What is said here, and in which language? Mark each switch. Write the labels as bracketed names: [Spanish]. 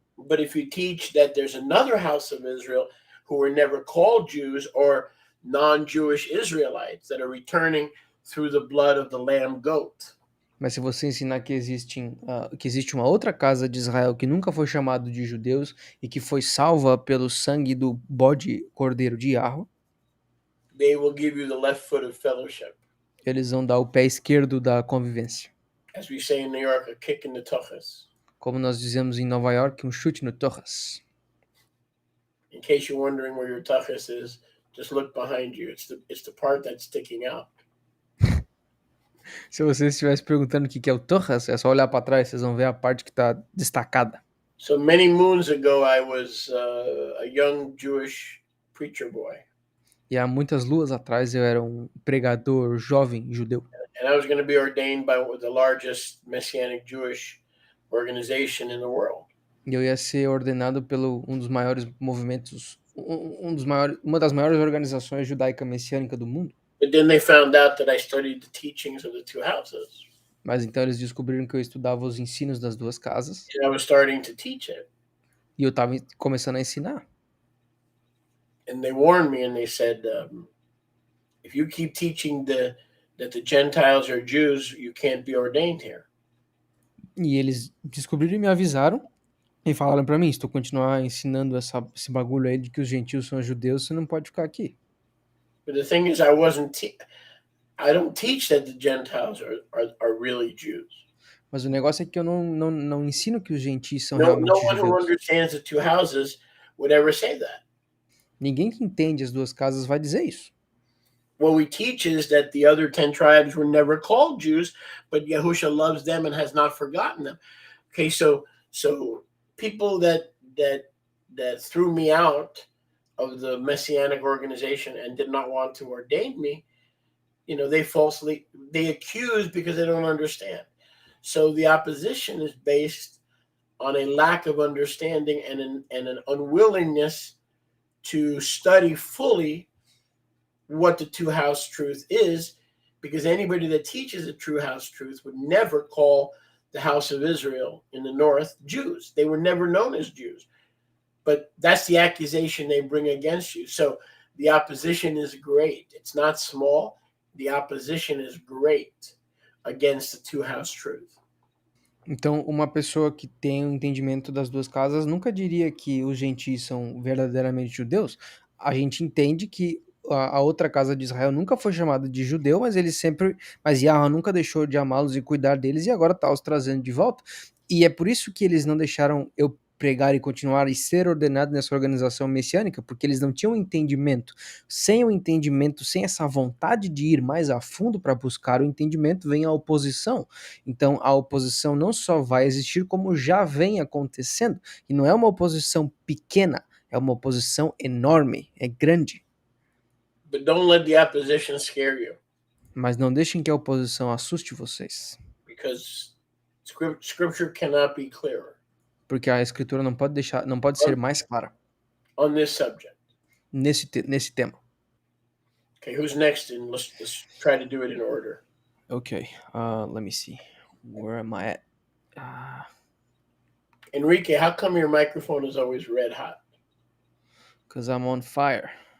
[English] But if you teach that there's another house of Israel who were never called Jews or non-Jewish Israelites that are returning through the blood of the lamb goat, [Portuguese] Mas se você ensinar que existe uma outra casa de Israel que nunca foi chamado de judeus e que foi salva pelo sangue do bode cordeiro de Yahweh, [English] they will give you the left foot of fellowship. [Portuguese] eles vão dar o pé esquerdo da convivência. [English] As we say in New York, a kick in the tuchus. [Portuguese] Como nós dizemos em Nova York, um chute no torras. [English] In case you're wondering where your tuchus is, just look behind you. It's the part that's sticking out. [Portuguese] Se você estivesse perguntando o que é o torras, é só olhar para trás, vocês vão ver a parte que está destacada. [English] So many moons ago, I was a young Jewish preacher boy. [Portuguese] E há muitas luas atrás eu era um pregador jovem judeu. [English] and I was going to be ordained by the largest Messianic Jewish organization in the world. [Portuguese] E eu ia ser ordenado pelo um dos maiores movimentos, uma das maiores organizações judaica-messiânica do mundo. [English] But then they found out that I studied the teachings of the two houses, [Portuguese] Mas então eles descobriram que eu estudava os ensinos das duas casas [English] and I was starting to teach it. [Portuguese] e eu estava começando a ensinar. [English] And they warned me, and they said, if you keep teaching that the Gentiles are Jews, you can't be ordained here. [Portuguese] E eles descobriram e me avisaram e falaram pra mim, se tu continuar ensinando esse bagulho aí de que os gentios são judeus, você não pode ficar aqui. [English] But the thing is, I don't teach that the Gentiles are really Jews. [Portuguese] Mas o negócio é que eu não ensino que os gentios são [English] No [Portuguese] realmente [English] one who [Portuguese] judeus. [English] understands the two houses would ever say that. [Portuguese] Ninguém que entende as duas casas vai dizer isso. [English] What we teach is that the other 10 tribes were never called Jews, but Yahusha loves them and has not forgotten them. Okay, so people that threw me out of the Messianic organization and did not want to ordain me, they accuse because they don't understand. So the opposition is based on a lack of understanding and an unwillingness to study fully what the two house truth is, because anybody that teaches the true house truth would never call the house of Israel in the north Jews. They were never known as Jews. But that's the accusation they bring against you. So the opposition is great. It's not small. The opposition is great against the two house truth. [Portuguese] Então, uma pessoa que tem um entendimento das duas casas nunca diria que os gentios são verdadeiramente judeus. A gente entende que a outra casa de Israel nunca foi chamada de judeu, mas Yahweh nunca deixou de amá-los e cuidar deles e agora está os trazendo de volta. E é por isso que eles não deixaram eu pregar e continuar e ser ordenado nessa organização messiânica, porque eles não tinham entendimento. Sem o entendimento, sem essa vontade de ir mais a fundo para buscar o entendimento, vem a oposição. Então, a oposição não só vai existir, como já vem acontecendo. E não é uma oposição pequena, é uma oposição enorme, é grande. [English] But don't let the opposition scare you. [Portuguese] Mas não deixem que a oposição assuste vocês. [English] Because scripture cannot be clearer. [Portuguese] Porque a escritura não pode ser mais clara. [English] On this subject. [Portuguese] Nesse tema. [English] Okay, who's next? And let's try to do it in order. Okay, let me see. Where am I at? Enrique, how come your microphone is always red hot? Because I'm on fire.